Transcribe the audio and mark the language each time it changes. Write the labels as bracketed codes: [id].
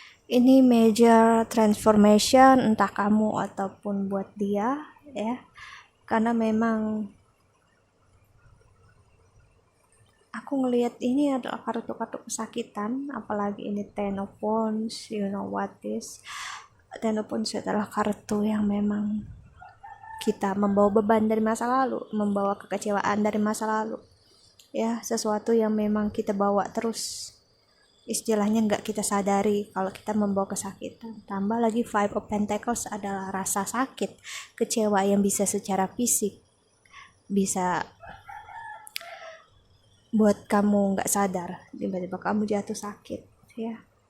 [id] Ini [en] major transformation [id] entah kamu ataupun buat dia ya, karena memang aku ngelihat ini adalah kartu-kartu kesakitan, apalagi ini Ten of Wands. [en] You know what is Ten of Wands? [id] Adalah kartu yang memang kita membawa beban dari masa lalu, membawa kekecewaan dari masa lalu ya, sesuatu yang memang kita bawa terus, istilahnya nggak kita sadari kalau kita membawa kesakitan. Tambah lagi Five of Pentacles adalah rasa sakit, kecewa yang bisa secara fisik, bisa buat kamu nggak sadar tiba-tiba kamu jatuh sakit ya.